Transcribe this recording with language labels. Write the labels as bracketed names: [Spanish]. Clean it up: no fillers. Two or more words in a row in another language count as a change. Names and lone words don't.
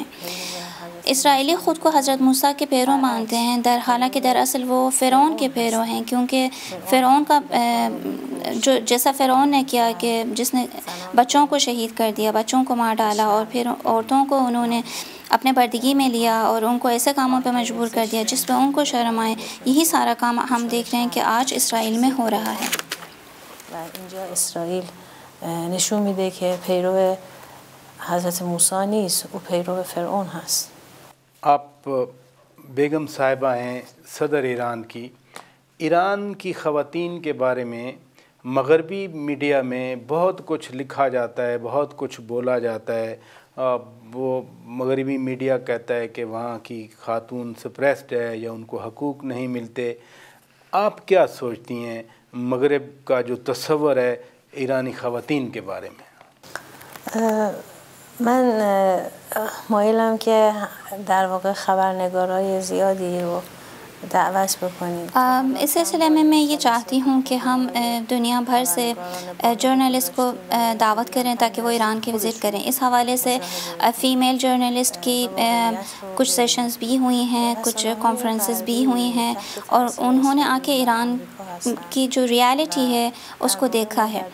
[Urdu] اسرائیلی خود کو حضرت موسیٰ کے پیرو مانتے ہیں، حالانکہ دراصل وہ فرعون کے پیرو ہیں، کیونکہ فرعون کا جیسا فرعون نے کیا کہ جس نے بچوں کو شہید کر دیا، بچوں کو مار ڈالا، اور پھر عورتوں کو انہوں نے اپنے بردگی میں لیا اور ان کو ایسے کاموں پہ مجبور کر دیا جس پہ ان کو شرم آئے. یہی سارا کام ہم دیکھ رہے ہیں کہ آج اسرائیل میں ہو رہا ہے. [Persian] اینجا اسرائیل نشون میده که پیرو حضرت موسی نیست، او پیرو فرعون هست. [Urdu] آپ بیگم صاحبہ ہیں صدر ایران کی. ایران کی خواتین کے بارے میں مغربی میڈیا میں بہت کچھ لکھا جاتا ہے، بہت کچھ بولا جاتا ہے. وہ مغربی میڈیا کہتا ہے کہ وہاں کی خاتون سپریسڈ ہے یا ان کو حقوق نہیں ملتے. آپ کیا سوچتی ہیں مغرب کا جو تصور ہے ایرانی خواتین کے بارے میں؟ [Persian] من مایلم که در واقع خبرنگارای زیادی رو دعوت بکنیم. [Urdu] اس سلسلے میں یہ چاہتی ہوں کہ ہم دنیا بھر سے جرنلسٹ کو دعوت کریں تاکہ وہ ایران کی وزٹ کریں. اس حوالے سے [English] female journalist [Urdu] کی کچھ سیشنز بھی ہوئی ہیں، کچھ کانفرنسز بھی ہوئی ہیں، اور انہوں نے آ کے ایران کی جو ریالٹی ہے اس کو دیکھا ہے.